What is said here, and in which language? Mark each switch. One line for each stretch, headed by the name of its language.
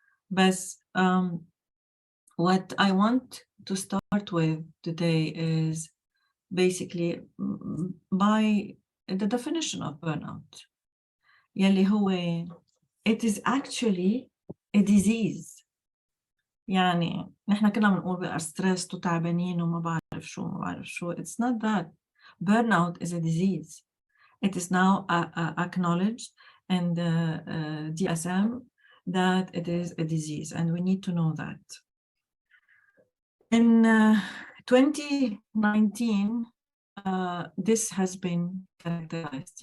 English: But what I want to start with today is basically by the definition of burnout.
Arabic: يلي هو
English: it is actually a disease.
Arabic: يعني نحن كنا بنقول
English: we are stressed
Arabic: وتعبانين وما بعرف شو.
English: It's not that. Burnout is a disease. It is now acknowledged in the DSM that it is a disease, and we need to know that. In 2019, this has been characterized.